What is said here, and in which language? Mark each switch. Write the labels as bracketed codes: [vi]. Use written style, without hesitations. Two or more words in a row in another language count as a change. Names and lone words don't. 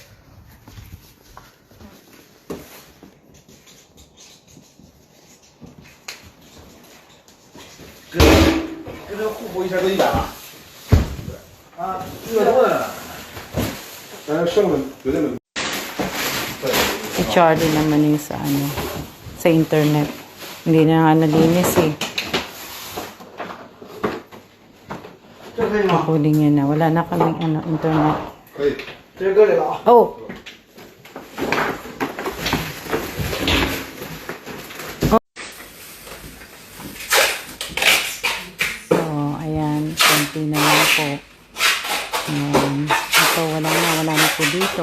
[zh] 跟这互补一下都100了。啊，100多呢。但是剩的绝对没。 [tl] Si Charlie naman yung sa sa internet. Hindi na nga nalinis eh. [zh] 这可以吗？ [tl] Kukunin niya na. Wala na kaming internet. [zh] 可以。直接搁里了啊。 [tl] Oh! So, ayan. Konti na lang po. Ito, wala na po dito.